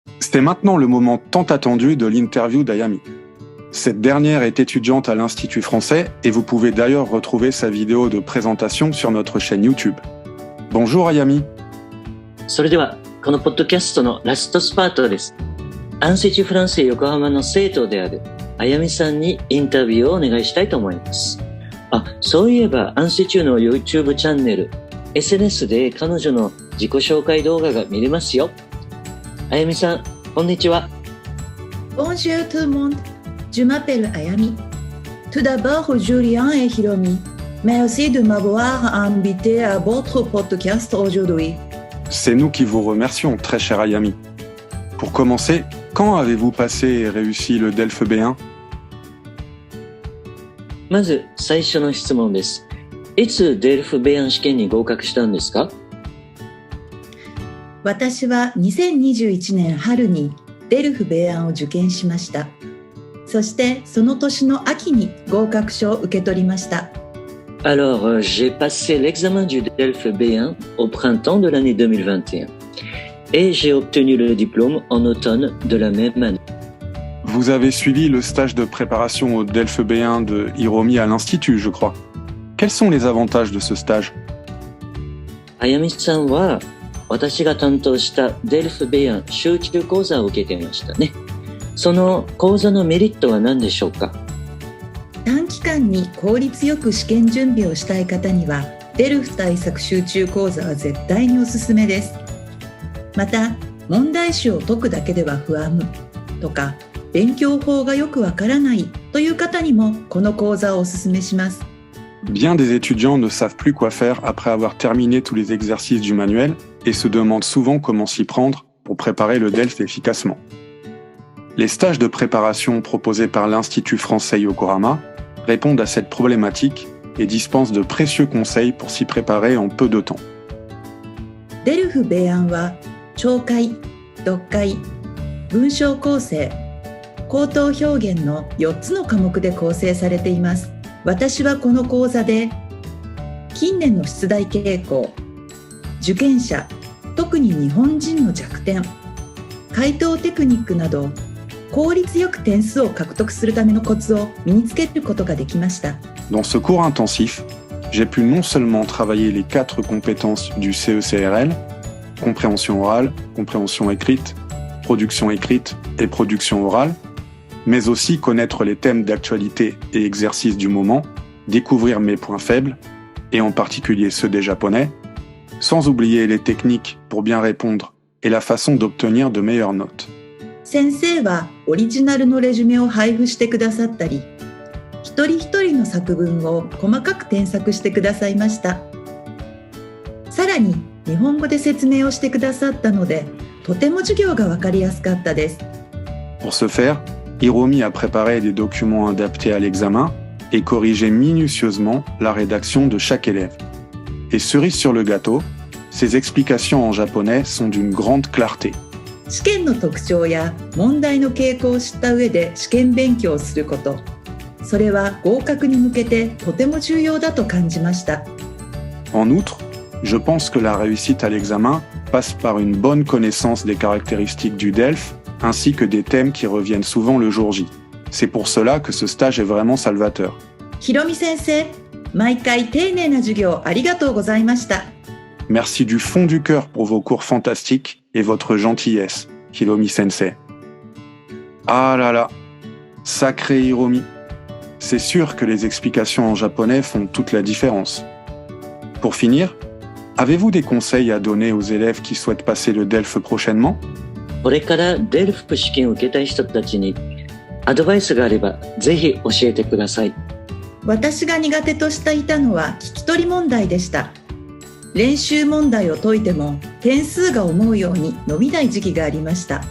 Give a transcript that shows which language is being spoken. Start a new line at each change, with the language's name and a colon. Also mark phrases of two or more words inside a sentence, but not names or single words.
French: C'est maintenant le moment tant attendu de l'interview d'Ayami. Cette dernière est étudiante à l'Institut français et vous pouvez d'ailleurs retrouver sa vidéo de présentation sur notre chaîne YouTube. Bonjour Ayami.
Japanese: それでは、このポッドキャストのラストスパートです。アンセチュフランセ横浜の生徒であるあやみさんにインタビューをお願いしたいと思います。そういえばアンセチュの YouTube チャンネル、SNS で彼女の自己紹介動画が見れますよ。あやみさん、こんにちは。
French: Bonjour tout le monde, je m'appelle Ayami. Tout d'abord, Julien et Hiromi, merci de m'avoir invité à votre podcast aujourd'hui. C'est nous qui vous remercions, très cher Ayami. Pour commencer, quand avez-vous passé et réussi le DELF B1?
Japanese: まず最初の質問です。いつデルフベアン試験に合格したんですか？私は2021年春にデルフ米安を受験しました。そしてその年の秋に合格書を受け取りました。
French: Alors, j'ai passé l'examen du DELF B1 au printemps de l'année 2021 et j'ai obtenu le diplôme en automne de la même année. Vous avez suivi le stage de préparation au DELF B1 de Hiromi à l'Institut, je crois. Quels sont les avantages de ce stage?
Japanese: あやみさんは私が担当したデルフベアン集中講座を受けていましたね。その講座のメリットは何でしょうか？短期間に効率よく試験準備をしたい方にはデルフ対策集中講座は絶対におすすめです。また問題集を解くだけでは不安とか勉強法がよくわからないという方にもこの講座をおすすめします。
French: Bien des étudiants ne savent plus quoi faire après avoir terminé tous les exercices du manuel et se demandent souvent comment s'y prendre pour préparer le DELF efficacement. Les stages de préparation proposés par l'Institut français Yokohama répondent à cette problématique et dispensent de précieux conseils pour s'y préparer en peu de temps.
Japanese: デルフ米安は聴解、読解、文章構成、口頭表現の4つの科目で構成されています。私はこの講座で近年の出題傾向、受験者、特に日本人の弱点、回答テクニックなど効率よく点数を獲得するためのコツを身につけることができました。
French: Dans ce cours intensif, j'ai pu non seulement travailler les 4 compétences du CECRL, compréhension orale, compréhension écrite, production écrite et production orale, mais aussi connaître les thèmes d'actualité et exercices du moment, découvrir mes points faibles, et en particulier ceux des japonais, sans oublier les techniques pour bien répondre et la façon d'obtenir de meilleures notes.
Japanese: 先生はオリジナルのレジュメを配布してくださったり、一人一人の作文を細かく添削してくださいました。さらに日本語で説明をしてくださったので、とても授業がわかりやすかったです。
French: Pour ce faire, Hiromi a préparé des documents adaptés à l'examen et corrigé minutieusement la rédaction de chaque élève. Et cerise sur le gâteau, ses explications en japonais sont d'une grande clarté.
Japanese: 試験の特徴や問題の傾向を知った上で試験勉強をすること、それは合格に向けてとても重要だと感じました。
French: En outre, je pense que la réussite à l'examen passe par une bonne connaissance des caractéristiques du DELF ainsi que des thèmes qui reviennent souvent le jour J. C'est pour cela que ce stage est vraiment salvateur.
Japanese: ひろみ先生、毎回丁寧な授業ありがとうございました。
French: Merci du fond du cœur pour vos cours fantastiques et votre gentillesse, Hiromi Sensei. Ah là là, sacré Hiromi. C'est sûr que les explications en japonais font toute la différence. Pour finir, avez-vous des conseils à donner aux élèves qui souhaitent passer le DELF prochainement?
Japanese: これからデルフ試験を受けたい人たちにアドバイスがあればぜひ教えてください。私が苦手としていたのは聞き取り問題でした。練習問題を解いても点数が思うように伸びない時期がありました。